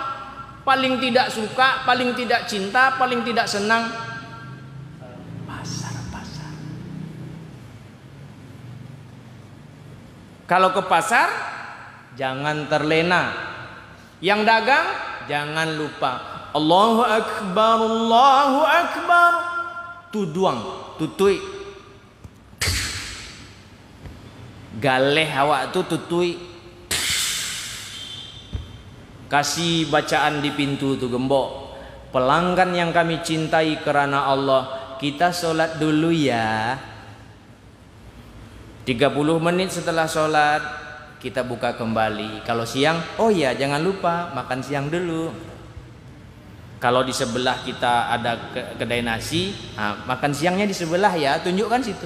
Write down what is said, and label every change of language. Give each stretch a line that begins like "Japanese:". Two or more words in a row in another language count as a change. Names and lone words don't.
Indonesian: Paling tidak suka, paling tidak cinta, paling tidak senang, pasar. Kalau ke pasar jangan terlena. Yang dagang jangan lupa
Arabic: الله أكبر، الله أكبر.
Minangkabau: Tuduang, tutui. Galeh awak tu tutui.
Indonesian: Kasih bacaan di pintu tu gembok. Pelanggan yang kami cintai karena Allah, kita solat dulu ya. 30 menit setelah solat kita buka kembali. Kalau siang, oh ya jangan lupa makan siang dulu. Kalau di sebelah kita ada kedai nasi, makan siangnya di sebelah ya, tunjukkan situ.